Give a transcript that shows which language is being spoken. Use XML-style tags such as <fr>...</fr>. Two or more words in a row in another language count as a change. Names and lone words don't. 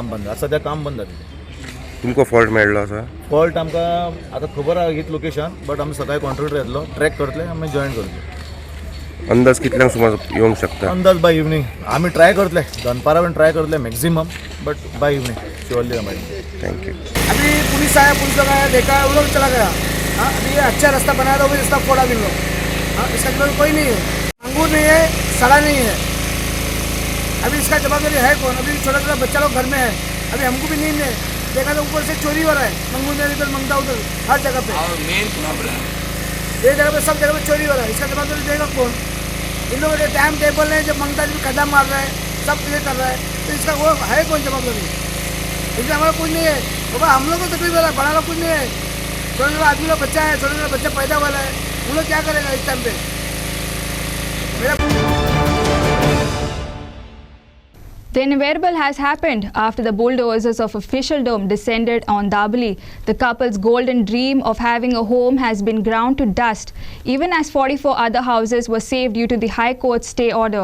<kok>काम बंद आसा सद्या. काम बंद जालें. तुमकां फॉल्ट मेळ्ळो आसा? फॉल्ट आमकां आतां खबर आहा हीच लोकेशन, बट आमी सकाळीं कॉन्ट्रॅक्टर येतलो, ट्रॅक करतले आमी जॉईन करतले. अंदाज कितल्यांक सुमार येवंक शकता? अंदाज</kok> <en>by evening.</en> <kok>आमी ट्राय करतले, दनपारा बीन ट्राय करतले मॅक्सिमम, बट</kok> <en>by evening surely</en> <kok>हमारी.</kok> <en>thank you.</en> <hi>अभी पुलिस आया, पुलिस लोग आया, देखा, वो लोग चला गया. हाँ, अभी ये अच्छा रास्ता बनाया था, वो रास्ता फोड़ा भी लोग. हाँ, इसका जवाब कोई नहीं है. अंगूर नहीं है, सड़ा नहीं है. अभी इसका जवाबदारी है कौन? अभी छोटा छोटा बच्चा लोग घर में है. अभी हमको भी नींद है. देखा तो ऊपर से चोरी हो रहा है. मंगूर में इधर मंगता उधर हर जगह पे.</hi> <en>main problem</en> <hi>ये जगह पे, सब जगह पे चोरी हो रहा है. इसका जवाबदारी देगा कौन? इन लोगों के</hi> <en>time table</en> <hi>है, जब मंगता है खड्डा मार रहा है, सब क्लियर कर रहा है. तो इसका वो है कौन जवाबदारी? इसलिए हमारा कुछ नहीं है बाबा. हम लोग को तकलीफ हो रहा है, बड़ा लोग कुछ नहीं है. छोटे छोटे आदमी का बच्चा है, छोटे छोटे बच्चा पैदा वाला है. उन लोग क्या करेगा इस टाइम पे?</hi> <en>The inevitable has happened after the bulldozers of Official Dome descended on Dabolim. The couple's golden dream of having a home has been ground to dust, even as 44 other houses were saved due to the High Court's stay order.</en>